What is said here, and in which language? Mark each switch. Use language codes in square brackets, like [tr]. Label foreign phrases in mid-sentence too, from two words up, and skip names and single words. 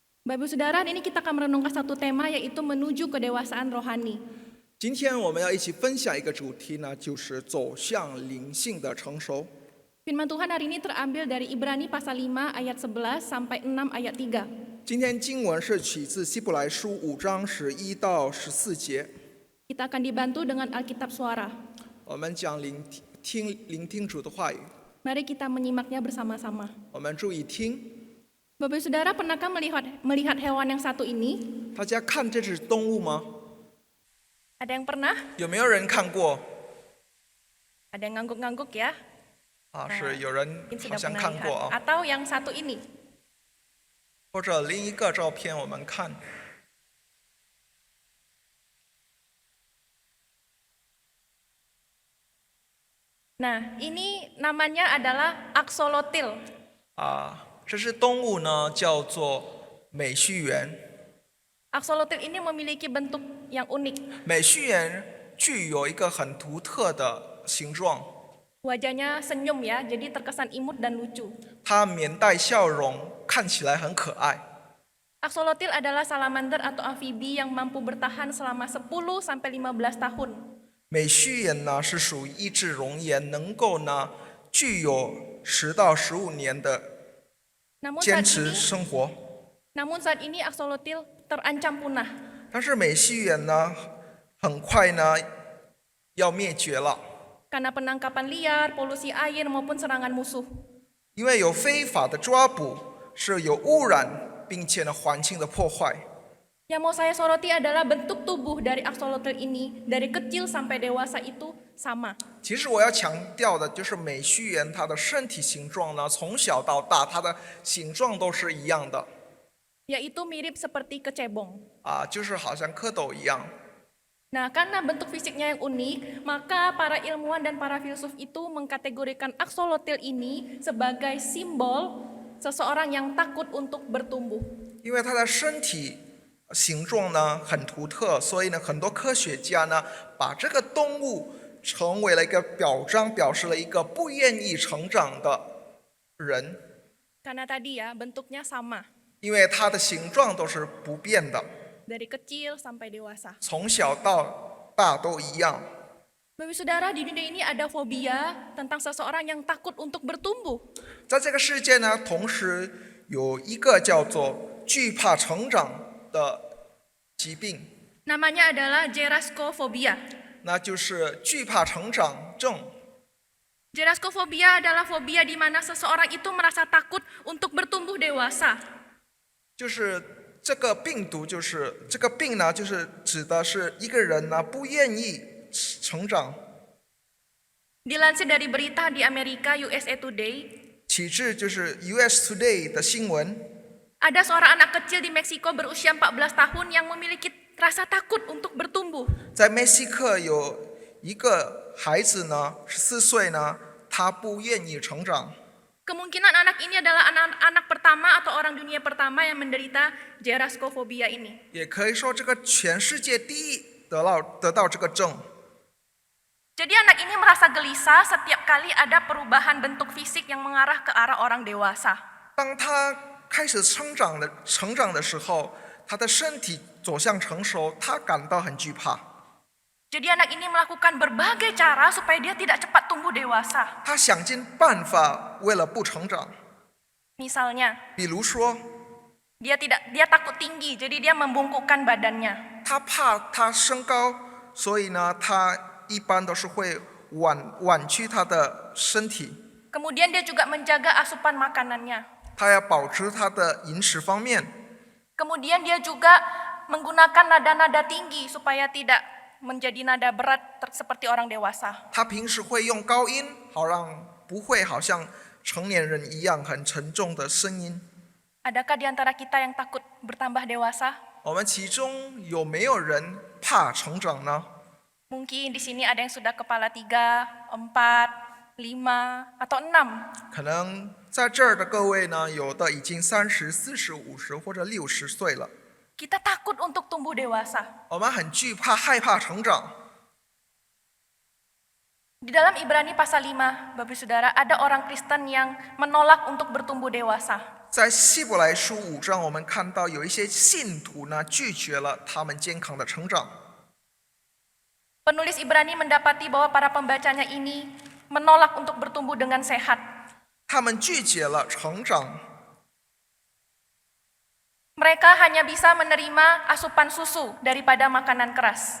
[id] Bapak Ibu Saudara, ini kita akan merenungkan satu tema yaitu menuju kedewasaan rohani. [zh] 今天我们要一起分享一个主题呢，就是走向灵性的成熟。 [id] Firman Tuhan hari ini terambil dari Ibrani pasal 5 ayat 11 sampai 6 ayat 3. [zh] 今天经文是取自希伯来书5章11到14节。 [id] Kita akan dibantu dengan Alkitab Suara. [zh] 我们讲聆听主的话语， [id] Mari kita menyimaknya bersama-sama. [zh] 我们注意听。 [id] Bapak Ibu Saudara, pernahkah melihat hewan yang satu ini? [zh] 大家看这只动物吗？ [id] Ada yang pernah? [zh] 有没有人看过？ [id] Ada yang ngangguk-ngangguk ya? [zh] 是有人 [id] Mungkin [zh] 好 [id] sudah [zh] 像 [id] pernah [zh] 看过 [id] lihat. [zh] 啊。 [id] Atau yang satu ini. [zh] 或者另一个照片我们看， [id] Nah, ini namanya adalah axolotl. [zh] 这只动物呢叫做美须螈。 [id] Axolotl ini memiliki bentuk yang unik. [zh] 美须螈具有一个很独特的形状， [id] Wajahnya senyum ya, jadi terkesan imut dan lucu. [zh] 它面带笑容，看起来很可爱。 [id] Axolotl adalah salamander atau amfibi yang mampu bertahan selama 10 sampai 15 tahun. [zh] 美须螈呢是属于益智熔岩，能够呢具有10到15年的 [id] Namun [zh] 坚 [id] saat [zh] 持 [id] ini, [zh] 生活。 [id] axolotl terancam punah. [zh] 但是美须螈呢，很快呢要灭绝了， [id] Karena penangkapan liar, polusi air maupun serangan musuh. [zh] 因为有非法的抓捕，是有污染，并且呢环境的破坏。 [id] Yang mau saya soroti adalah bentuk tubuh dari axolotl ini dari kecil sampai dewasa itu sama. [zh] 其实我要强调的就是美须螈它的身体形状呢，从小到大它的形状都是一样的， [id] Yaitu mirip seperti kecebong. [zh] 就是好像蝌蚪一样。 [id] Nah, karena bentuk fisiknya yang unik, maka para ilmuwan dan para filsuf itu mengkategorikan axolotl ini sebagai simbol seseorang yang takut untuk bertumbuh. [zh] 因为它的身体形状呢很独特，所以呢很多科学家呢把这个动物成为了一个表彰，表示了一个不愿意成长的人， [id] Karena tadi ya, bentuknya sama [zh] 因为它的形状都是不变的， [id] dari kecil sampai dewasa. [zh] 从小到大都一样。 [id] Bapak Saudara, di dunia ini ada fobia tentang seseorang yang takut untuk bertumbuh. [zh] 在这个世界呢，同时有一个叫做惧怕成长的疾病， [id] Namanya adalah geraskofobia. [zh] 那就是惧怕成长症。 [id] Geraskofobia adalah fobia di mana seseorang itu merasa takut untuk bertumbuh dewasa. [zh] 就是这个病毒，就是这个病呢，就是指的是一个人呢不愿意成长。 [id] Dilansir dari berita di Amerika USA Today, [zh] 其次就是 US Today 的新闻， [id] ada seorang anak kecil di Meksiko berusia 14 tahun yang memiliki rasa takut untuk bertumbuh. [zh] 在墨西哥有一个孩子呢，14岁呢，他不愿意成长。 [id] Kemungkinan anak ini adalah anak pertama atau orang dunia pertama yang menderita geraskofobia ini. [zh] 也可以说，这个全世界第一得到这个症。 [id] Jadi anak ini merasa gelisah setiap kali ada perubahan bentuk fisik yang mengarah ke arah orang dewasa. [zh] 当他开始成长的时候，他的身体走向成熟，他感到很惧怕。 [id] Jadi anak ini melakukan berbagai cara supaya dia tidak cepat tumbuh dewasa. [zh] 他想尽办法为了不成长， [id] Misalnya, [zh] 比如说， [id] dia takut tinggi, jadi dia membungkukkan badannya. [zh] 他怕他身高，所以呢，他一般都是会婉曲他的身体。 [id] Kemudian dia juga menjaga asupan makanannya. [zh] 他要保持他的饮食方面， [id] Kemudian dia juga menggunakan nada-nada tinggi supaya tidak menjadi nada berat seperti orang dewasa. [zh] 他平时会用高音，好让不会好像成年人一样很沉重的声音。 [id] Adakah di antara kita yang takut bertambah dewasa? [zh] 我们其中有没有人怕成长呢？ [id] Mungkin di sini ada yang sudah kepala 3, 4, 5, atau 6. [zh] 可能在这儿的各位呢，有的已经30、40、50或者60岁了。 [id] Kita takut untuk tumbuh dewasa. [zh] 我们很惧怕、害怕成长。 [id] Di dalam Ibrani pasal 5, Bapak Saudara, ada orang Kristen yang menolak untuk bertumbuh dewasa. [zh] 在希伯来书5章，我们看到有一些信徒呢拒绝了他们健康的成长。 [id] Penulis Ibrani mendapati bahwa para pembacanya ini menolak untuk bertumbuh dengan sehat. [zh] 他们拒绝了成长， [id] Mereka hanya bisa menerima asupan susu daripada makanan keras.